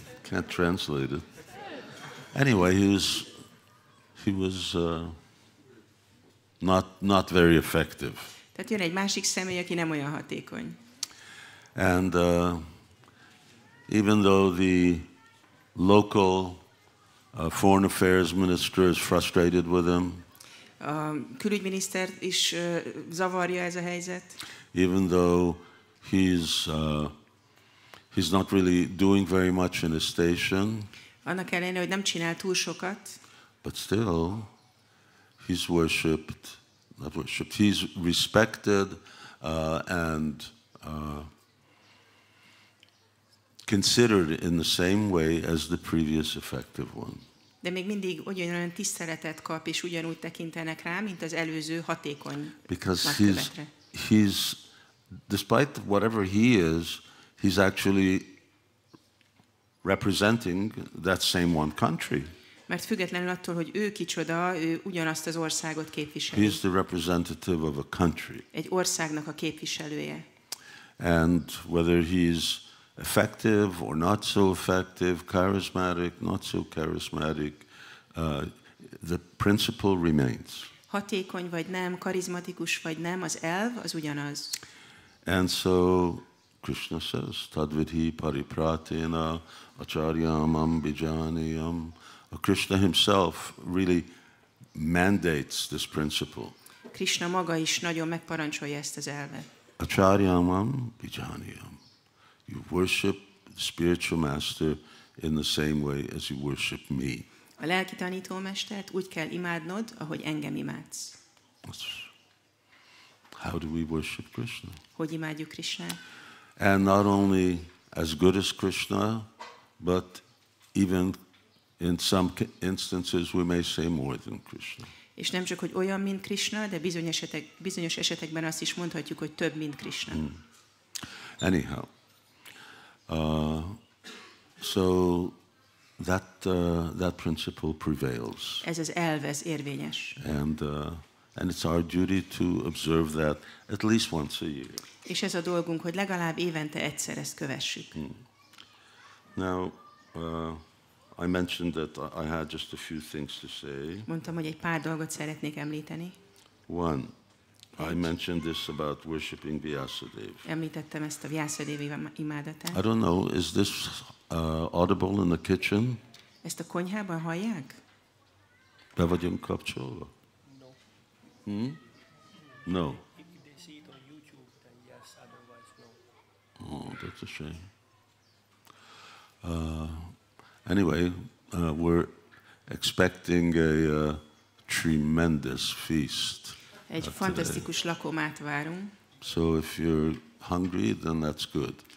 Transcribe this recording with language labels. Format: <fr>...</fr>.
<en>Can't translate it. Anyway, he was not very effective.</en> <hu>Tehát jön egy másik személy, aki nem olyan hatékony.</hu> <en>And even though the local foreign affairs minister is frustrated with him,</en> <hu>a külügyminiszter is zavarja ez a helyzet.</hu> <en>Even though he's not really doing very much in his station,</en> <hu>annak ellenére, hogy nem csinál túl sokat,</hu> <en>but still he's worshipped, not worshipped, he's respected and considered in the same way as the previous effective one.</en> <hu>De még mindig ugyanolyan tiszteletet kap, és ugyanúgy tekintenek rá, mint az előző hatékony</hu> <en>Because</en> <hu>nagykövetre.</hu> <en>he's, despite whatever he is, he's actually representing that same one country.</en> <hu>Mert függetlenül attól, hogy ő kicsoda, ő ugyanazt az országot képviseli.</hu> <en>He's the representative of a country.</en> <hu>Egy országnak a képviselője.</hu> <en>And whether he's effective or not so effective, charismatic, not so charismatic, the principle remains.</en> <hu>Hatékony vagy nem, karizmatikus vagy nem, az elv az ugyanaz.</hu> <en>And so Krishna says,</en> <sa>Tadvidhi paripratena acharyamam bijaniyam.</sa> <en>Krishna himself really mandates this principle.</en> <hu>Krishna maga is nagyon megparancsolja ezt az elvet.</hu> <sa>Acharyamam bijaniyam.</sa> <en>You worship the spiritual master in the same way as you worship me.</en> <hu>A lelki tanítómestert úgy kell imádnod, ahogy engem imádsz.</hu> <en>How do we worship Krishna?</en> <hu>Hogy imádjuk Krishnát?</hu> <en>And not only as good as Krishna, but even in some instances we may say more than Krishna.</en> <hu>És nem csak, hogy olyan, mint Krishna, de bizonyos esetekben azt is mondhatjuk, hogy több, mint Krishna.</hu> <en>Anyhow, so that principle prevails.</en> <hu>Ez az elv, ez érvényes.</hu> <en>And it's our duty to observe that at least once a year.</en> <hu>És ez a dolgunk, hogy legalább évente egyszer ezt kövessük.</hu> <en>Now, I mentioned that I had just a few things to say.</en> <hu>Mondtam, hogy egy pár dolgot szeretnék említeni.</hu> <en>One, I mentioned this about worshiping Vyāsa-dev.</en> <hu>Említettem ezt a Vyāsa-dev imádatát.</hu> <en>I don't know, is this audible in the kitchen?</en> <hu>Ezt a konyhában hallják? Be vagyunk kapcsolva?</hu> <en>No. If they see it on YouTube, then yes, otherwise no. Oh, that's a shame. Anyway, we're expecting a tremendous feast.</en> <hu>Egy fantasztikus lakomát várunk.</hu> <en>So if you're hungry, then that's good.</en>